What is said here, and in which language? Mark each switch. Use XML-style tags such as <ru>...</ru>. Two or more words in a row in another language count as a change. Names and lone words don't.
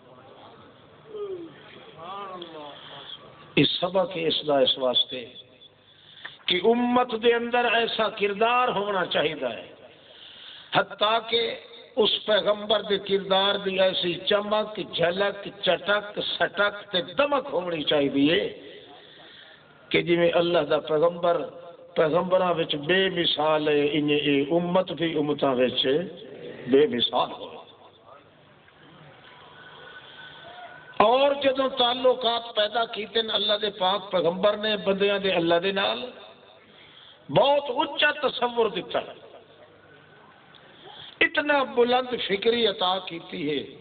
<pa>اس سبق اس واسطے کہ امت دے اندر ایسا کردار ہونا چاہیے ہے حتیٰ کہ اس پیغمبر دے کردار دی ایسی چمک جھلک چٹک سٹک تے دمک ہونی چاہیے کہ جی میں اللہ دا پیغمبراں وچ بے مثال ہے انہیں امت بھی امتاں وچ بے مثال ہو۔ اور جدوں تعلقات پیدا کیتے اللہ دے پاک پیغمبر نے بندیاں دے اللہ دے نال بہت اچا تصور دیتا ہے، اتنا بلند فکری عطا کیتی ہے</pa>